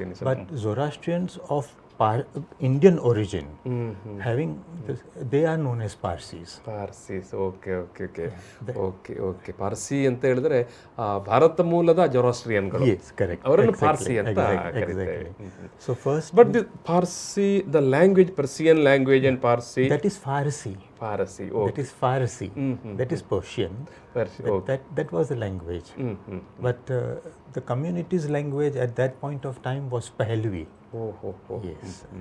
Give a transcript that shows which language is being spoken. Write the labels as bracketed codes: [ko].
[en] But Zoroastrians of Indian origin, having this, they are known as Parsis. Okay. [kn] Parsi ಅಂತ ಹೇಳಿದ್ರೆ ಭಾರತ ಮೂಲದ ಜೊರಾಸ್ಟ್ರಿಯನ್ಗಳು. [en] Yes, correct. [kn] ಅವರನ್ನು ಪಾರ್ಸಿ ಅಂತ ಕರೀತಾರೆ. [en] So first, but the Parsi, the language, Persian language and Parsi, that is Farsi. Okay. That is Farsi. That is Persian. That was the language. But the community's language at that point of time was Pahlavi. Yes.